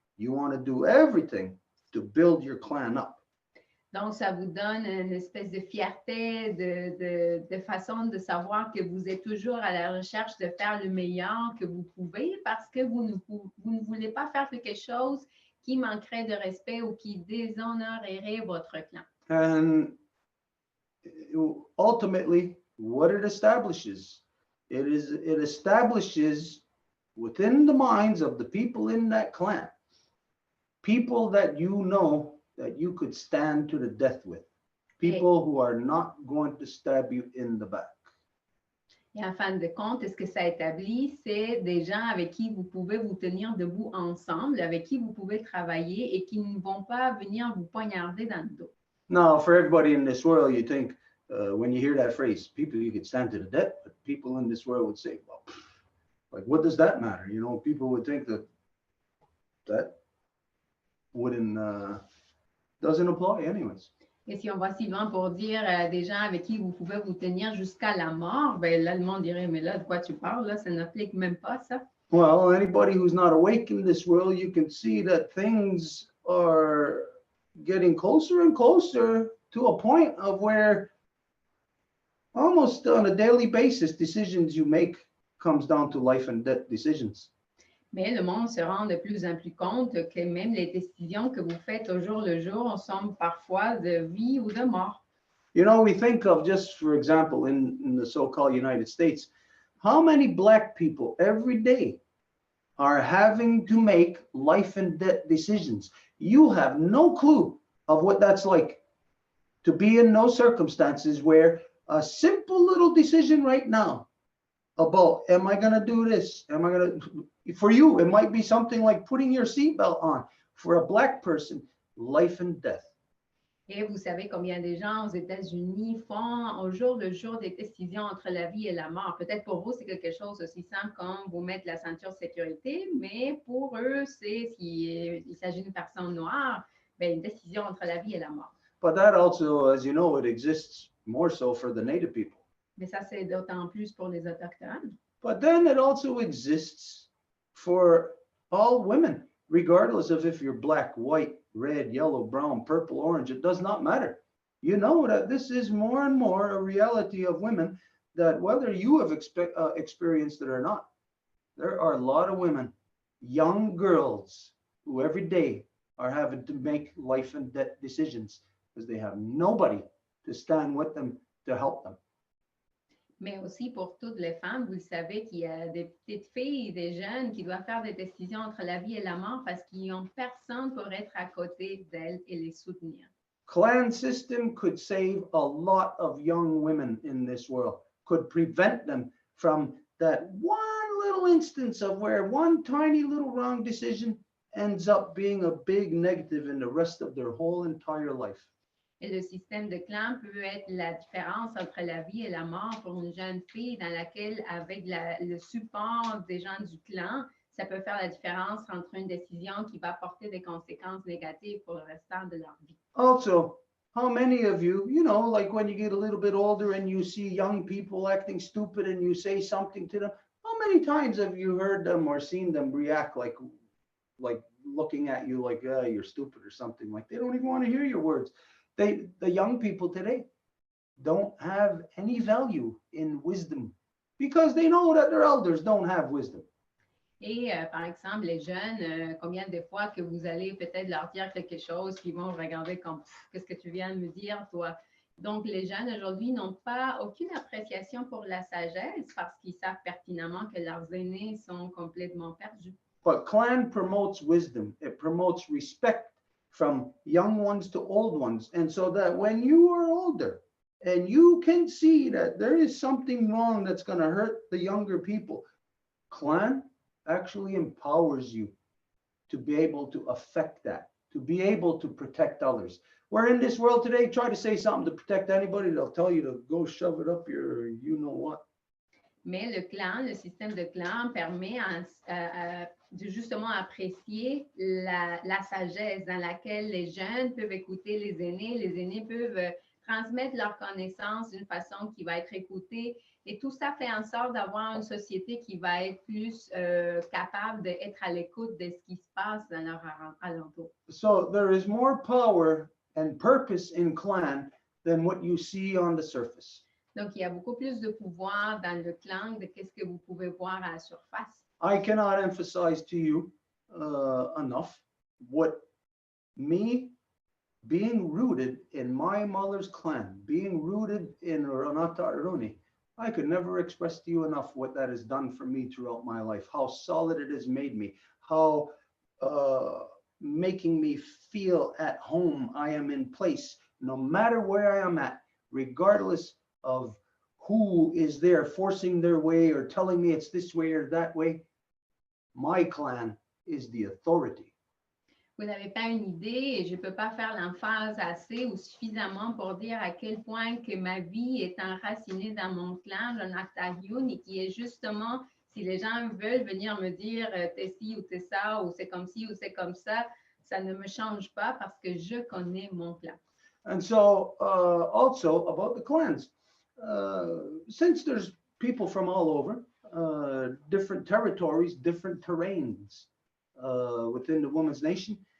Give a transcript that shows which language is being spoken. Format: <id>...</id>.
<en>You want to do everything to build your clan up.</en> <fr>Donc, ça vous donne une espèce de fierté, de façon de savoir que vous êtes toujours à la recherche de faire le meilleur que vous pouvez parce que vous ne voulez pas faire quelque chose qui manquerait de respect ou qui déshonorerait votre clan.</fr> <en>And ultimately, what it establishes, it establishes within the minds of the people in that clan, people that you know that you could stand to the death with, people who are not going to stab you in the back.</en> <fr>Et en fin de compte, ce que ça établit, c'est des gens avec qui vous pouvez vous tenir debout ensemble, avec qui vous pouvez travailler et qui ne vont pas venir vous poignarder dans le dos.</fr> <en>Now, for everybody in this world, you think when you hear that phrase, people you could stand to the death, but people in this world would say, well, like, what does that matter? You know, people would think that wouldn't, doesn't apply anyways.</en> <fr>Et si on va si loin pour dire des gens avec qui vous pouvez vous tenir jusqu'à la mort, ben là, le monde dirait, mais là, de quoi tu parles? Là, ça n'applique même pas ça.</fr> <en>Well, anybody who's not awake in this world, you can see that things are getting closer and closer to a point of where almost on a daily basis, decisions you make comes down to life and death decisions.</en> <fr>Mais le monde se rend de plus en plus compte que même les décisions que vous faites au jour le jour sont parfois de vie ou de mort.</fr> <en>You know, we think of, just for example, in the so-called United States, how many Black people every day are having to make life and death decisions. You have no clue of what that's like to be in those circumstances where a simple little decision right now about, am I going to do this? Am I going to, for you, it might be something like putting your seatbelt on. For a Black person, life and death.</en> <fr>Et vous savez combien de gens aux États-Unis font au jour le jour des décisions entre la vie et la mort. Peut-être pour vous, c'est quelque chose aussi simple comme vous mettre la ceinture de sécurité, mais pour eux, c'est s'il s'agit d'une personne noire, bien, une décision entre la vie et la mort.</fr> <en>But that also, as you know, it exists more so for the Native people.</en> <fr>Mais ça, c'est d'autant plus pour les Autochtones.</fr> <en>But then it also exists for all women, regardless of if you're Black, white, red, yellow, brown, purple, orange, it does not matter. You know that this is more and more a reality of women, that whether you have experienced it or not, there are a lot of women, young girls, who every day are having to make life and death decisions because they have nobody to stand with them to help them.</en> <fr>Mais aussi pour toutes les femmes, vous le savez qu'il y a des petites filles, des jeunes qui doivent faire des décisions entre la vie et la mort parce qu'ils n'ont personne pour être à côté d'elles et les soutenir.</fr> <en>Clan system could save a lot of young women in this world, could prevent them from that one little instance of where one tiny little wrong decision ends up being a big negative in the rest of their whole entire life.</en> <fr>Et le système de clan peut être la différence entre la vie et la mort pour une jeune fille dans laquelle, avec le support des gens du clan, ça peut faire la différence entre une décision qui va porter des conséquences négatives pour le restant de leur vie.</fr> <en>Also, how many of you, you know, like when you get a little bit older and you see young people acting stupid and you say something to them, how many times have you heard them or seen them react like looking at you like you're stupid or something, like they don't even want to hear your words. The young people today don't have any value in wisdom because they know that their elders don't have wisdom.</en> <fr>Et par exemple, les jeunes, combien de fois que vous allez peut-être leur dire quelque chose qu'ils vont regarder comme qu'est-ce que tu viens de me dire, toi? Donc, les jeunes aujourd'hui n'ont pas aucune appréciation pour la sagesse parce qu'ils savent pertinemment que leurs aînés sont complètement perdus.</fr> <en>But clan promotes wisdom. It promotes respect from young ones to old ones. And so that when you are older and you can see that there is something wrong that's going to hurt the younger people, clan actually empowers you to be able to affect that, to be able to protect others. Where in this world today, try to say something to protect anybody, they'll tell you to go shove it up your you know what.</en> <fr>Mais le clan, le système de clan permet de justement apprécier la sagesse dans laquelle les jeunes peuvent écouter les aînés peuvent transmettre leurs connaissances d'une façon qui va être écoutée. Et tout ça fait en sorte d'avoir une société qui va être plus capable d'être à l'écoute de ce qui se passe dans leur alentour.</fr> <en>So there is more power and purpose in clan than what you see on the surface.</en> <fr>Donc, il y a beaucoup plus de pouvoir dans le clan de qu'est-ce que vous pouvez voir à la surface.</fr> <en>I cannot emphasize to you enough what me being rooted in my mother's clan, being rooted in Rencontre Aruni, I could never express to you enough what that has done for me throughout my life, how solid it has made me, how making me feel at home I am in place, no matter where I am at, regardless of who is there forcing their way or telling me it's this way or that way. My clan is the authority.</en> <fr>Vous n'avez pas une idée et je ne peux pas faire l'emphase assez ou suffisamment pour dire à quel point que ma vie est enracinée dans mon clan, Rencontre, et qui est justement, si les gens veulent venir me dire t'es ci ou t'es ça, ou c'est comme ci ou c'est comme ça, ça ne me change pas parce que je connais mon clan.</fr> <en>And so also about the clans, since there's people from all over, different territories, different terrains within the woman's nation,</en>